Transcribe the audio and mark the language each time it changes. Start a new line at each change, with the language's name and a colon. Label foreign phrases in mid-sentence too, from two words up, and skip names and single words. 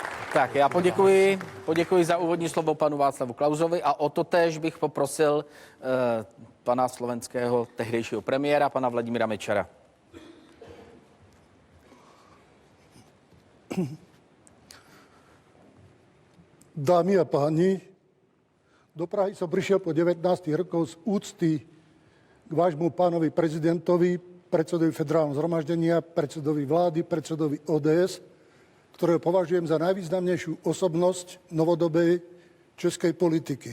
Czech: Tak, já poděkuji za úvodní slovo panu Václavu Klausovi a o to též bych poprosil pana slovenského tehdejšího premiéra, pana Vladimíra Mečera.
Slovak: Dámy a páni, do Prahy som prišiel po 19 rokov z úcty k vášmu pánovi prezidentovi, predsedovi Federálneho zhromaždenia, predsedovi vlády, predsedovi ODS, ktorého považujem za najvýznamnejšiu osobnosť novodobej českej politiky.